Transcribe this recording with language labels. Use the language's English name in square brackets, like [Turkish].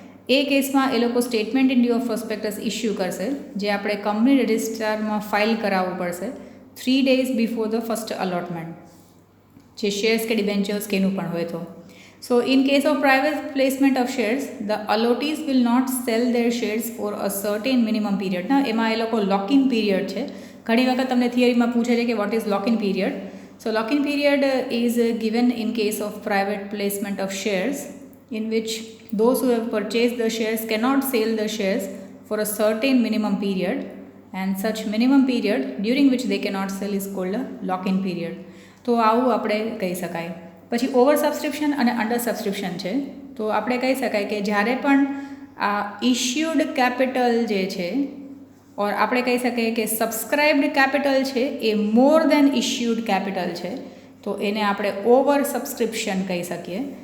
[Gujarati] એ કેસમાં એ લોકો statement in લ્યુ of prospectus issue કરશે, જે આપણે કંપની રજિસ્ટરમાં ફાઇલ કરાવવું પડશે [English] 3 days before the first allotment, [Gujarati] જે શેર્સ કે ડિબેન્ચર્સ કેનું પણ હોય તો. [English] So in case of private placement of shares, the allottees will not sell their shares for a certain minimum period. [Gujarati] ના, એમાં એ લોકો લોક ઇન પીરિયડ છે. ઘણી વખત તમને થિયરીમાં પૂછે છે કે [English] What is lock in period. So lock in period is given in case of private placement of shares in which those who have purchased the shares cannot sell the shares for a certain minimum period, and such minimum period during which they cannot sell is called a lock-in period. [Gujarati] તો આવું આપણે કહી શકાય. પછી over subscription અને under subscription છે. તો આપણે કહી શકાય કે જ્યારે પણ આ ઇશ્યુડ કેપિટલ જે છે ઓર આપણે કહી શકીએ કે સબસ્ક્રાઇબ્ડ કેપિટલ છે એ [English] more than issued capital [Gujarati] છે, તો એને આપણે ઓવર સબસ્ક્રિપ્શન કહી શકીએ.